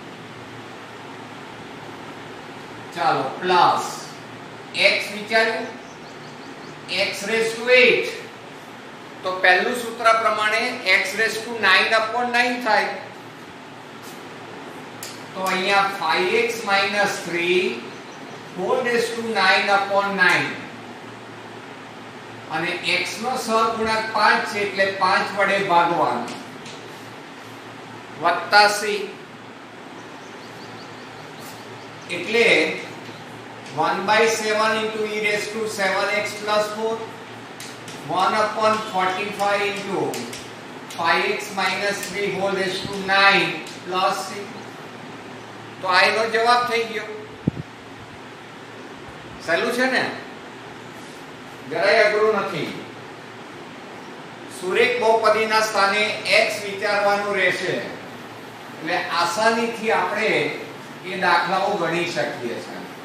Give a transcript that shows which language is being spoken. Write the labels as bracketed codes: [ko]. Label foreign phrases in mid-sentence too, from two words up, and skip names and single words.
[gu] ચાલો પ્લસ x વિચાર્યું, x⁻8, તો પહેલું સૂત્ર પ્રમાણે x⁹ થાય, તો અહીંયા 5x - 3 [en] whole raised to [gu] 9/9, અને x નો સહગુણક 5 છે એટલે 5 વડે ભાગવાનું વત્તા c, એટલે 1/7 * e⁻7x + 4 1/45 * 5x - 3 [en] whole raised to [gu] 9 + c. તો આ એનો જવાબ થઈ ગયો. સહેલું છે ને, જરાય અઘરું નથી. સુરેખ બહુપદીના સ્થાને x વિચારવાનું રહેશે, એટલે આસાનીથી આપણે એ દાખલાઓ ગણી શકીએ છીએ.